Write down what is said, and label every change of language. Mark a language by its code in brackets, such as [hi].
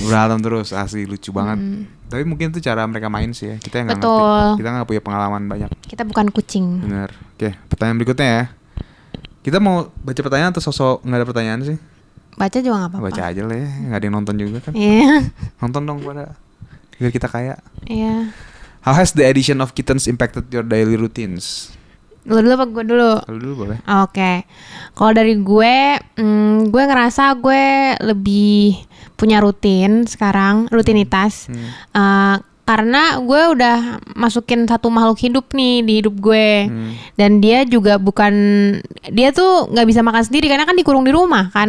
[id] Berantem terus, asli lucu banget. Tapi mungkin itu cara mereka main sih ya. Kita yang nggak Betul. ngerti. Kita nggak punya pengalaman banyak. Kita bukan kucing. Benar. Oke, pertanyaan berikutnya ya. Kita mau baca pertanyaan atau sosok nggak ada pertanyaan sih? Baca juga nggak apa-apa. Baca aja lah ya, nggak ada yang nonton juga kan. Iya. Nonton dong pada biar kita kaya. Iya. [en] How has the addition of kittens impacted your daily routines? [id] Lu dulu apa gue dulu? Kalau dulu boleh. Oke. Kalau dari gue ngerasa gue lebih punya rutinitas. Karena gue udah masukin satu makhluk hidup nih di hidup gue. Dan dia juga dia tuh nggak bisa makan sendiri karena kan dikurung di rumah kan.